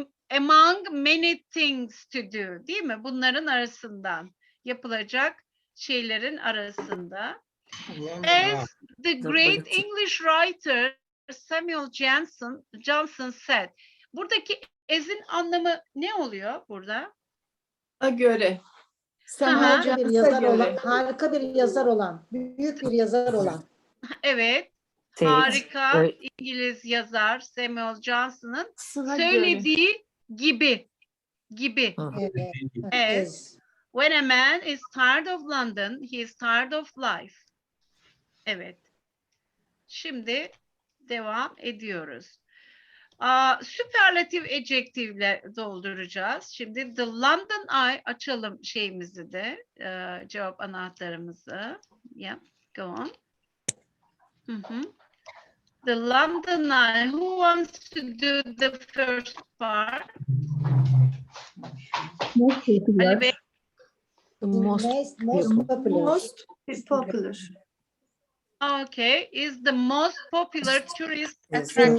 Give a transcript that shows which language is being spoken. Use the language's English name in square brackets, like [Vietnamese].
[English] Among many things to do, [Turkish] değil mi? Bunların arasından yapılacak şeylerin arasında. [English] As the great English writer Samuel Johnson said. [Turkish] Buradaki as'in anlamı ne oluyor burada? Göre. Harika bir yazar olan, harika bir yazar olan, büyük bir yazar olan. Evet. [English] States, [Turkish] Harika İngiliz yazar Samuel Johnson'ın söylediği gibi. Evet. Evet. [English] When a man is tired of London, he is tired of life. [Turkish] Evet. Şimdi devam ediyoruz. Süperlatif adjective'le dolduracağız. Şimdi the London Eye, açalım şeyimizi de, cevap anahtarımızı. [English] Yeah, go on. The London Eye, who wants to do the first part? [Turkish] Ali Bey. [English] Most popular. Most popular. Okay, is the most popular tourist attraction